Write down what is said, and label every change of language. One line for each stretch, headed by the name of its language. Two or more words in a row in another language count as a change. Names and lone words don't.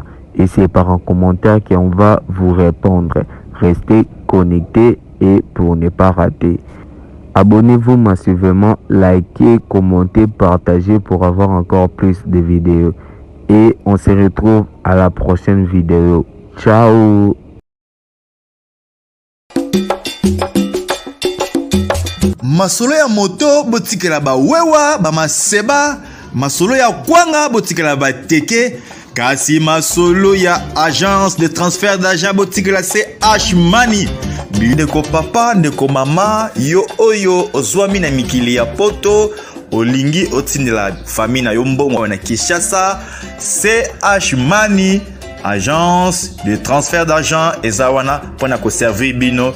French: Et c'est par un commentaire qu'on va vous répondre. Restez connectés et pour ne pas rater. Abonnez-vous massivement, likez, commentez, partagez pour avoir encore plus de vidéos. Et on se retrouve à la prochaine vidéo. Ciao!
Lingala: Masolo ya moto botikela ba wewa ba maseba, masolo ya kwanga botikela ba teke, kasi masolo ya
French: agence de transfert d'argent
Lingala: botikela CH Money. Ndeko papa, ndeko mama, yo oyo ozwami na mikili ya poto, olingi otindela famille na yo mbongo na Kinshasa, CH Money,
French: agence de transfert d'argent
Lingala: ezawana pona ko servir bino.